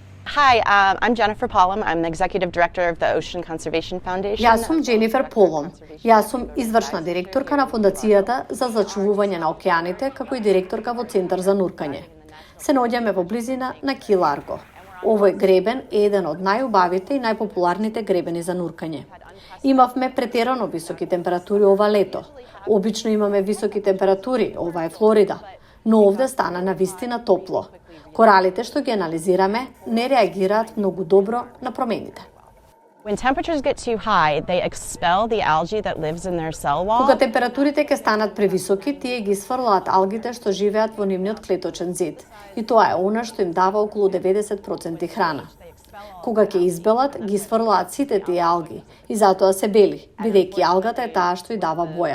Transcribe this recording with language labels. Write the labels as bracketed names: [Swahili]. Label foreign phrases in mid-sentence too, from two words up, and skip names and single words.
[English] Hi, I'm Jennifer Pollum. I'm the Executive Director of the Ocean Conservation Foundation. [Macedonian] Јас сум Дженифер Полом. Јас сум извршна директорка на Фондацијата за зачувување на океаните, како и директорка во Центар за нуркање. Се наоѓаме во близина на Ки Ларго. Овој гребен е еден од најубавите и најпопуларните гребени за нуркање. Имавме претерано високи температури ова лето. Обично имаме високи температури, ова е Флорида, но овде стана навистина топло. Коралите што ги анализираме не реагираат многу добро на промените. [English] When temperatures get too high, they expel the algae that lives in their cell wall. [Macedonian] Кога температурите ќе станат превисоки, тие ги сврлаат алгите што живеат во нивниот клеточен зид. И тоа е она што им дава околу 90% храна. Кога ќе избелат, ги сврлаат сите тие алги и затоа се бели, бидејќи алгата е таа што и дава боја.